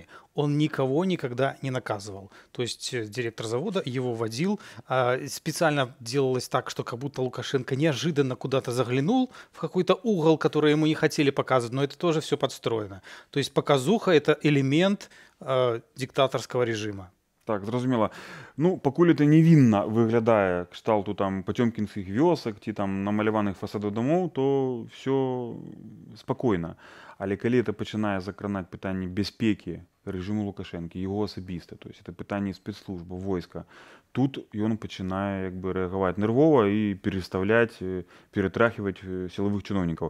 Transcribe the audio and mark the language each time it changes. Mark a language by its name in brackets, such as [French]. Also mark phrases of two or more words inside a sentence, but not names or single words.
[Russian] Он никого никогда не наказывал. То есть директор завода его водил. Специально делалось так, что как будто Лукашенко неожиданно куда-то заглянул в какой-то угол, который ему не хотели показывать, но это тоже все подстроено. То есть показуха – это элемент диктаторского режима. [Belarusian] Так, зразумела. Ну, пакуль это невінна выглядае кшталту там пацёмкінскіх вёсак ці там намаляваных фасадаў дамоў, то все спакойна. Але калі это пачынае закранаць пытанні бяспекі рэжыму Лукашэнкі, яго асабіста, [Russian] то есть это [Belarusian] пытанні спецслужбы, войска, тут ён пачынае як бы рэагаваць нервова і переставляць, ператрахіваць сілавых чыноўнікаў.